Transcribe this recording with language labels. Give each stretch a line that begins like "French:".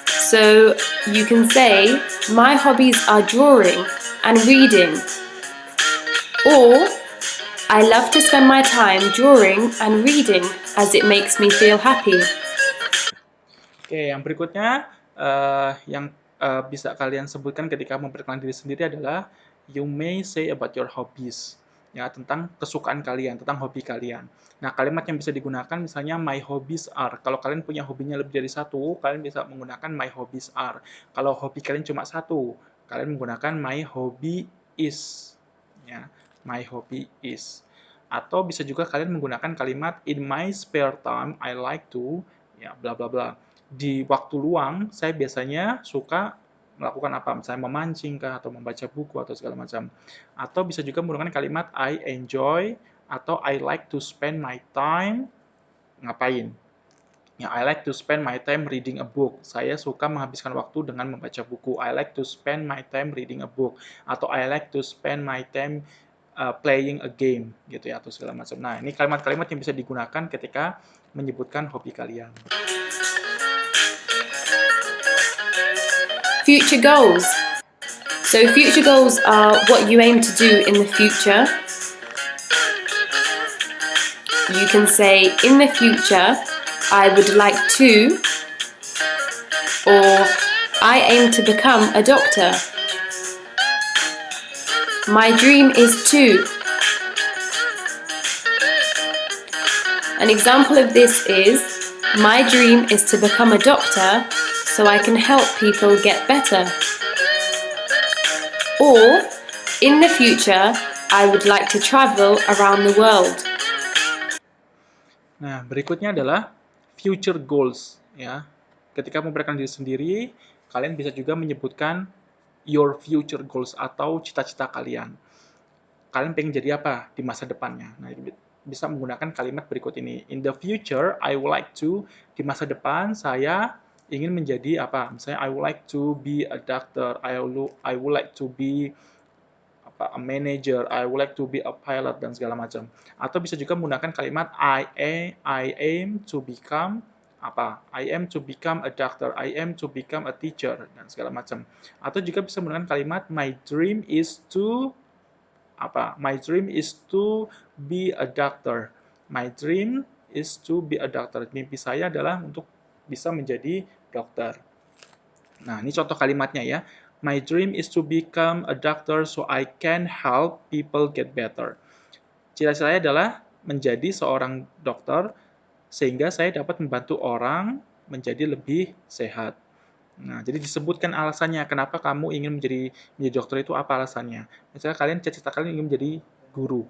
English: So you can say, my hobbies are drawing and reading. Or, I love to spend my time drawing and reading as it makes me feel happy.
Indonesian: Oke, yang berikutnya yang bisa kalian sebutkan ketika memperkenalkan diri sendiri adalah
English: you may say about your hobbies.
Indonesian: Ya, tentang kesukaan kalian, tentang hobi kalian. Nah, kalimat yang bisa digunakan misalnya
English: my hobbies are.
Indonesian: Kalau kalian punya hobinya lebih dari satu, kalian bisa menggunakan
English: my hobbies are.
Indonesian: Kalau hobi kalian cuma satu, kalian menggunakan
English: my hobby is.
Indonesian: Ya, my hobby is. Atau bisa juga kalian menggunakan kalimat
English: in my spare time I like to
Indonesian: ya bla bla bla. Di waktu luang saya biasanya suka melakukan apa? Misalnya memancing kah atau membaca buku atau segala macam. Atau bisa juga menggunakan kalimat I enjoy atau
English: I like to spend my time
Indonesian: ngapain?
English: Ya, I like to spend my time reading a book.
Indonesian: Saya suka menghabiskan waktu dengan membaca buku.
English: I like to spend my time reading a book. Atau I like to spend my time playing a game
Indonesian: gitu ya atau segala macam. Nah, ini kalimat-kalimat yang bisa digunakan ketika menyebutkan hobi kalian.
English: Future goals. So future goals are what you aim to do in the future. You can say, in the future, I would like to, or I aim to become a doctor. My dream is to. An example of this is, my dream is to become a doctor so I can help people get better. Or, in the future, I would like to travel around the world.
Indonesian: Nah, berikutnya adalah future goals ya. Ketika memperkenalkan diri sendiri, kalian bisa juga menyebutkan
English: your future goals
Indonesian: atau cita-cita kalian. Kalian pengen jadi apa di masa depannya? Nah, bisa menggunakan kalimat berikut ini.
English: In the future, I would like to,
Indonesian: di masa depan saya ingin menjadi apa?
English: Misalnya I would like to be a doctor, I would like to be a manager, I would like to be a pilot
Indonesian: dan segala macam. Atau bisa juga menggunakan kalimat
English: I aim to become
Indonesian: apa?
English: I am to become a doctor, I am to become a teacher
Indonesian: dan segala macam. Atau juga bisa menggunakan kalimat
English: my dream is to
Indonesian: apa?
English: My dream is to be a doctor. My dream is to be a doctor.
Indonesian: Mimpi saya adalah untuk bisa menjadi dokter. Nah, ini contoh kalimatnya ya.
English: My dream is to become a doctor so I can help people get better.
Indonesian: Cita-cita saya adalah menjadi seorang dokter sehingga saya dapat membantu orang menjadi lebih sehat. Nah, jadi disebutkan alasannya kenapa kamu ingin menjadi dokter itu apa alasannya. Misalnya kalian cita-cita kalian ingin menjadi guru.